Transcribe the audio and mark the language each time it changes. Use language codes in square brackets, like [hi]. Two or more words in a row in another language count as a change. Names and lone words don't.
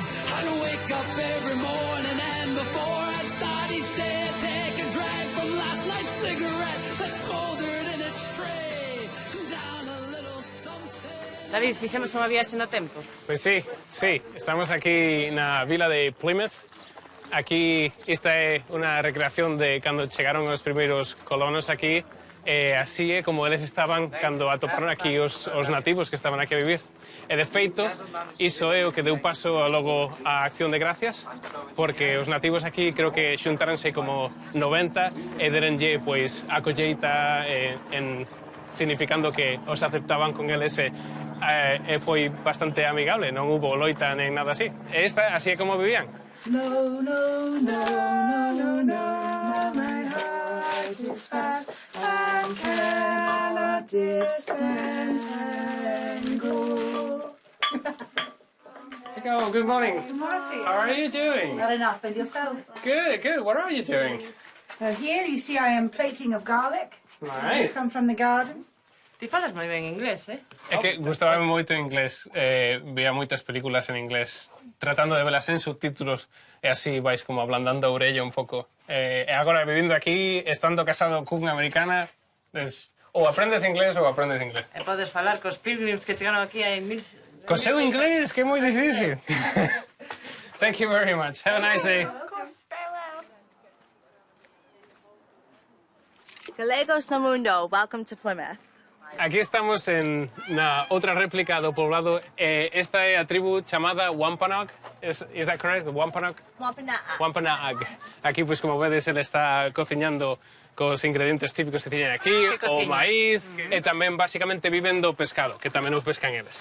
[en] I'd wake up every morning and before I'd start each day I'd take a drag from last night's cigarette that smoldered in its tray. Down a little something. David, [gl] fixemos unha viaxe no tempo? Pois sí, estamos aquí na vila de Plymouth. Aquí, esta é unha recreación de cando chegaron os primeiros colonos aquí. E así é como eles estaban cando atoparon aquí os nativos que estaban aquí a vivir. E de feito, iso é o que deu paso logo á Acción de Gracias, porque os nativos aquí creo que xuntaranse como 90 e derenlle pois a colleita significando que os aceptaban con eles e foi bastante amigable, non hubo loita nen nada así. E esta así é como vivían. [en] No, no, no, no, no, my heart is fast and cannot disentangle. Good morning. Good morning. How are you doing? Well enough, and yourself? Good. What are you doing? Here you see I am plating of garlic. Nice. It's come from the garden. [gl] Ti falas moi ben inglés, É que gustaba moito o inglés, vía moitas películas en inglés, tratando de velas en subtítulos, e así vais como ablandando a orella un pouco. E agora, vivindo aquí, estando casado cunha americana, ou aprendes inglés ou aprendes inglés. E podes falar cos pilgrims que chegaron aquí hai mil... Co seu inglés, que é moi difícil. [en] Thank you very much. Have a nice day. [gl] Galegos no mundo, [en] welcome to Plymouth. [gl] Aquí estamos na outra réplica do poblado. Esta é a tribu chamada Wampanoag. [en] Is that correct? Wampanoag? Wampanoag. Wampanoag. [gl] Aquí, pois, como vedes, ele está cociñando cos ingredientes típicos que tiñen aquí, o maíz, e tamén, basicamente, viven do pescado, que tamén o pescan eles.